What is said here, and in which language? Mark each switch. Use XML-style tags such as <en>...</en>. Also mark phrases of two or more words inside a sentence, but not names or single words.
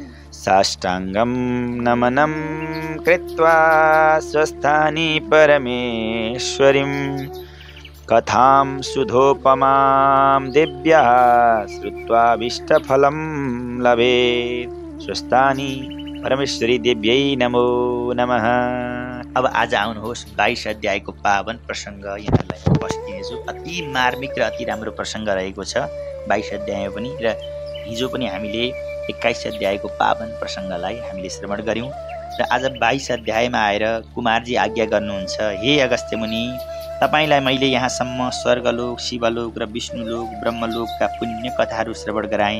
<sa>साष्टाङ्गं नमनं कृत्वा स्वस्थानि परमेश्वरीं कथां सुधोपमां दिव्या श्रुत्वाभीष्टफलं लभेत्। स्वस्थानि परमेश्वरी देव्यै नमो नमः।</sa> <ne>अब आज आउनुहोस् 22 अध्यायको पावन प्रसङ्ग यहाँलाई बस्दिनेछु। अति मार्मिक र अति राम्रो प्रसङ्ग रहेको छ 22 अध्याय पनि, र हिजो पनि हामीले 21 अध्यायको पावन प्रसङ्गलाई हामीले श्रवण गऱ्यौँ। र आज 22 अध्यायमा आएर कुमारजी आज्ञा गर्नुहुन्छ, हे अगस्त्य मुनि, तपाईँलाई मैले यहाँसम्म स्वर्गलोक, शिवलोक र विष्णुलोक, ब्रह्मलोकका पुण्य कथाहरू श्रवण गराएँ।</ne>